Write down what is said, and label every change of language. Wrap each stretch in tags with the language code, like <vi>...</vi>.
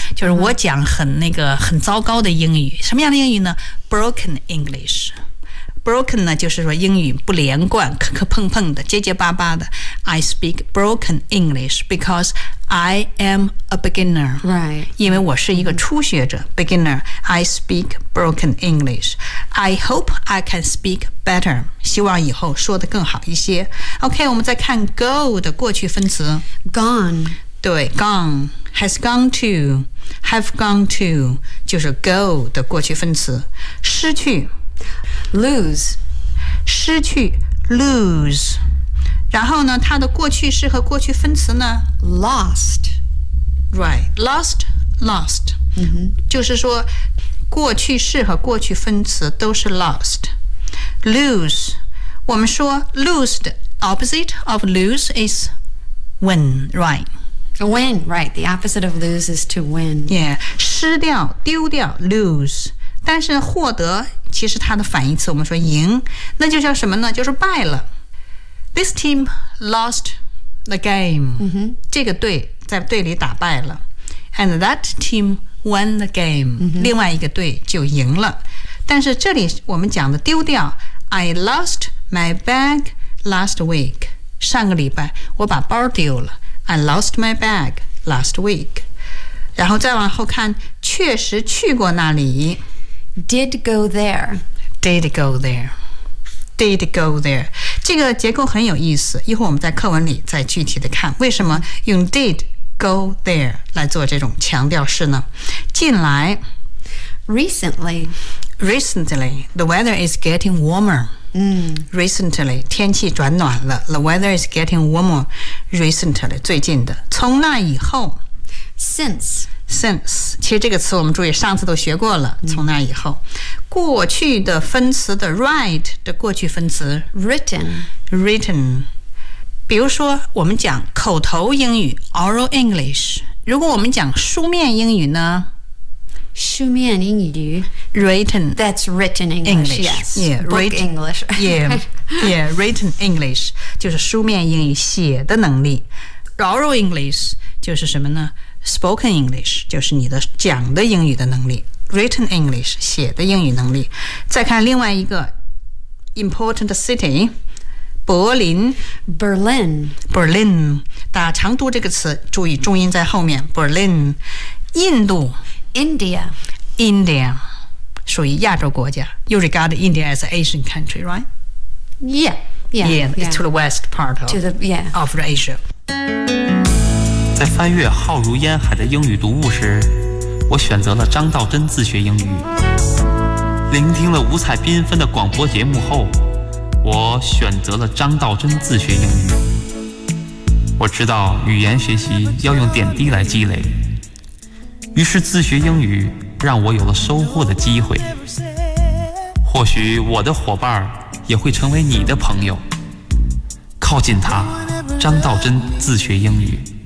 <zh>就是我讲很那个很糟糕的英语什么样的英语呢 broken English broken 呢就是说英语不连贯磕磕碰碰的结结巴巴的</zh> <en>I speak broken English because I am a beginner、 right.</en> <zh>因为我是一个初学者、mm-hmm. beginner</zh> <en>I speak broken English I hope I can speak better</en> <zh>希望以后说得更好一些 OK 我们再看 go 的过去分词</zh> <en>gone</en> <zh>对 gone, has gone to, have gone to, 就是 go 的过去分词。失去</zh> <en>lose,</en> <zh>失去 lose, 然后呢它的过去式和过去分词呢</zh> <en>lost, right, lost, lost,、mm-hmm.</en> <zh>就是说过去式和过去分词都是 lost, lose, 我们说 lose 的</zh> <en>opposite of lose is win, right? Win, right. The opposite of lose is to win.</en> <zh>Yeah. 失掉丢掉 lose. 但是获得其实它的反义词我们说赢。那就叫什么呢就是败了。</zh> <en>This team lost the game.、 Mm-hmm.</en> <zh>这个队在队里打败了。</zh> <en>And that team won the game.、Mm-hmm.</en> <zh>另外一个队就赢了。但是这里我们讲的丢掉</zh> <en>I lost my bag last week.</en> <zh>上个礼拜我把包丢了。</zh> <en>I lost my bag last week.</en> <zh>然后再往后看，确实去过那里。</zh> <en>Did go there. Did go there. Did go there.</en> <zh>这个结构很有意思，一会儿我们在课文里再具体的看。为什么用 did go there 来做这种强调式呢？近来。</zh> <en>Recently. Recently, the weather is getting warmer. Recently,</en> <zh>天气转暖了</zh> <en>The weather is getting warmer recently,</en> <zh>最近的从那以后</zh> <en>Since,</en> <zh>其实这个词我们注意上次都学过了、从那以后过去的分词的 right 的过去分词</zh> <en>Written</en> <zh>比如说我们讲口头英语 Oral English 如果我们讲书面英语呢书面英语</zh> <en>Written That's written English, Yes yeah, Book written, English</en> <zh>yeah, written English 就是书面英语写的能力 Oral English 就是什么呢 Spoken English 就是你的讲的英语的能力 Written English 写的英语能力再看另外一个 Important city 柏林</zh> <en>Berlin</en> <zh>大家常读这个词注意重音在后面 Berlin 印度</zh> <en>India</en> <zh>属于亚洲国家</zh> <en>You regard India as an Asian country, right? Yeah. It's to the west part of Asia</en> <zh>在翻阅浩如烟海的英语读物时我选择了张道真自学英语聆听了五彩缤纷的广播节目后我选择了张道真自学英语我知道语言学习要用点滴来积累于是自学英语让我有了收获的机会或许我的伙伴也会成为你的朋友靠近他张道真自学英语</zh>